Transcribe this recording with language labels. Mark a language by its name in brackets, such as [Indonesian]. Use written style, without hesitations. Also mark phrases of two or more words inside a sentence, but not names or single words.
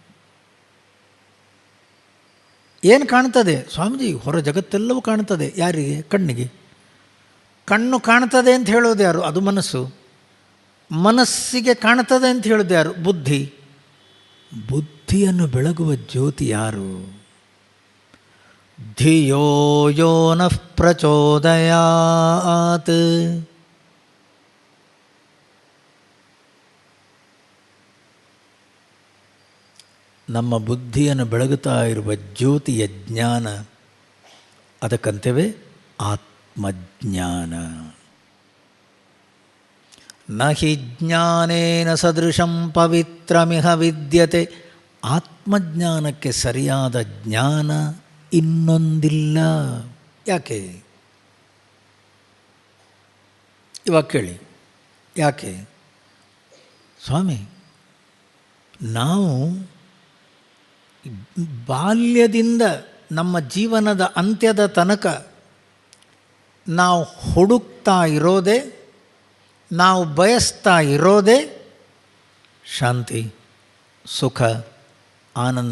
[Kannada] ಏನು ಕಾಣ್ತದೆ ಸ್ವಾಮೀಜಿ? ಹೊರ ಜಗತ್ತೆಲ್ಲವೂ ಕಾಣ್ತದೆ. ಯಾರಿಗೆ? ಕಣ್ಣಿಗೆ. ಕಣ್ಣು ಕಾಣ್ತದೆ ಅಂತ ಹೇಳೋದು ಯಾರು? ಅದು ಮನಸ್ಸು. ಮನಸ್ಸಿಗೆ ಕಾಣ್ತದೆ ಅಂತ ಹೇಳೋದು ಯಾರು? ಬುದ್ಧಿ. ಬುದ್ಧಿಯನ್ನು ಬೆಳಗುವ ಜ್ಯೋತಿ ಯಾರು? [Sanskrit] ಧಿಯೋ ಯೋ ನಃ ಪ್ರಚೋದಯಾತ್. [Kannada] ನಮ್ಮ ಬುದ್ಧಿಯನ್ನು ಬೆಳಗುತ್ತಾ ಇರುವ ಜ್ಯೋತಿಯ ಜ್ಞಾನ, ಅದಕ್ಕಂತೇವೆ ಆತ್ಮಜ್ಞಾನ. [Sanskrit] ನ ಹಿ ಜ್ಞಾನೇನ ಸದೃಶಂ ಪವಿತ್ರಮಿಹ ವಿದ್ಯತೆ. [Kannada] ಆತ್ಮಜ್ಞಾನಕ್ಕೆ ಸರಿಯಾದ ಜ್ಞಾನ ಇನ್ನೊಂದಿಲ್ಲ. ಯಾಕೆ? ಇವಾಗ ಕೇಳಿ, ಯಾಕೆ? ಸ್ವಾಮಿ, ನಾವು ಬಾಲ್ಯದಿಂದ ನಮ್ಮ ಜೀವನದ ಅಂತ್ಯದ ತನಕ ನಾವು ಹುಡುಕ್ತಾ ಇರೋದೇ, ನಾವು ಬಯಸ್ತಾ ಇರೋದೇ ಶಾಂತಿ, ಸುಖ, ಆನಂದ.